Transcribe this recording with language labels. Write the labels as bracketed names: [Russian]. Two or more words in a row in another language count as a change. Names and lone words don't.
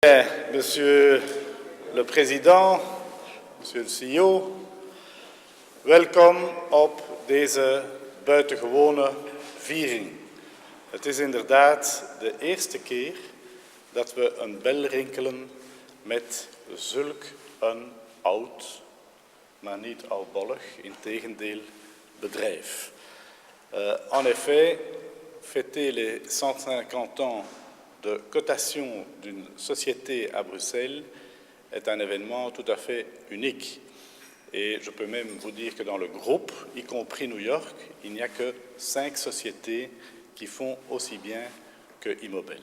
[French] Monsieur le Président, [Dutch] Monsieur de CEO, welkom op deze buitengewone viering. Het is inderdaad de eerste keer dat we een bel rinkelen met zulk een oud, maar niet oudbollig, integendeel, bedrijf. [French] En effet, fêter les 150 ans de cotation d'une société à Bruxelles est un événement tout à fait unique. Et je peux même vous dire que dans le groupe, y compris New York, il n'y a que 5 sociétés qui font aussi bien que Immobel.